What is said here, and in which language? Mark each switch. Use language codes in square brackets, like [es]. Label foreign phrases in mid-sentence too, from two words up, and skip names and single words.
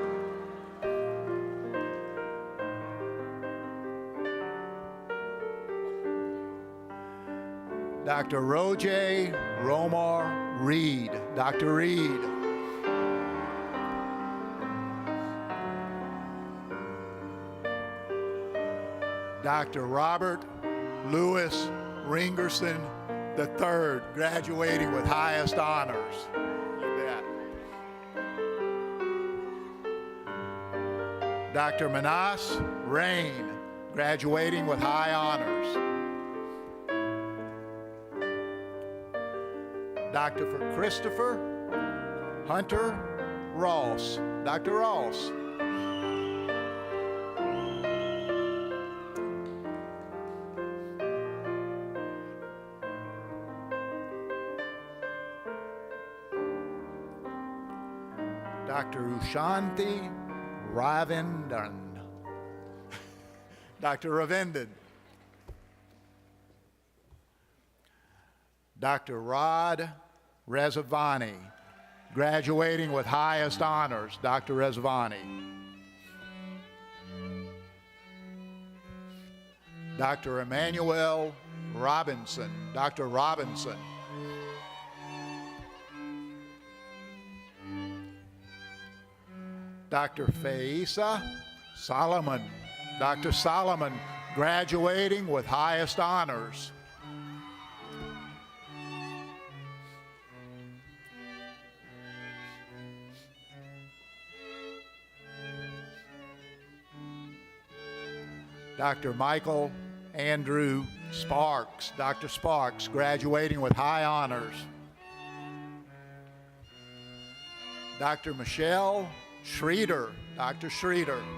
[en] Dr. Roger Romar Reed. Dr. Reed. Dr. Robert Louis Ringerson III, graduating with highest honors. You bet. Dr. Manas Rain, graduating with high honors. Dr. Christopher Hunter Ross. Dr. Ross. Dr. Ushanti Ravindan. Dr. Ravindan. Dr. Rod Rezavani, graduating with highest honors. Dr. Rezavani. Dr. Emmanuel Robinson. Dr. Robinson. Dr. Faisa Solomon. Dr. Solomon, graduating with highest honors. Dr. Michael Andrew Sparks. Dr. Sparks, graduating with high honors. Dr. Michelle Schroeder. Dr. Schroeder.